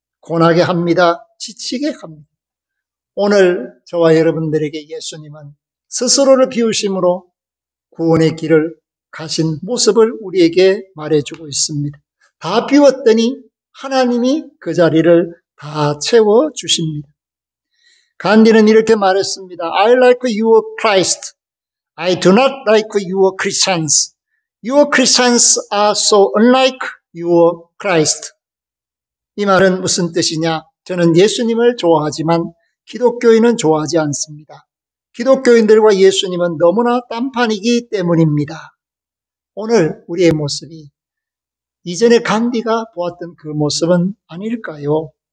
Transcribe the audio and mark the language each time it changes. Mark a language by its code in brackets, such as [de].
[ko] 고나게 합니다. 지치게 합니다. 오늘 저와 여러분들에게 예수님은 스스로를 비우심으로 구원의 길을 가신 모습을 우리에게 말해주고 있습니다. 다 비웠더니 하나님이 그 자리를 다 채워주십니다. 간디는 이렇게 말했습니다. [en] I like your Christ. I do not like your Christians. Your Christians are so unlike your Christ. [ko] 이 말은 무슨 뜻이냐? 저는 예수님을 좋아하지만 기독교인은 좋아하지 않습니다. 기독교인들과 예수님은 너무나 딴판이기 때문입니다. 오늘 우리의 모습이 이전에 간디가 보았던 그 모습은 아닐까요?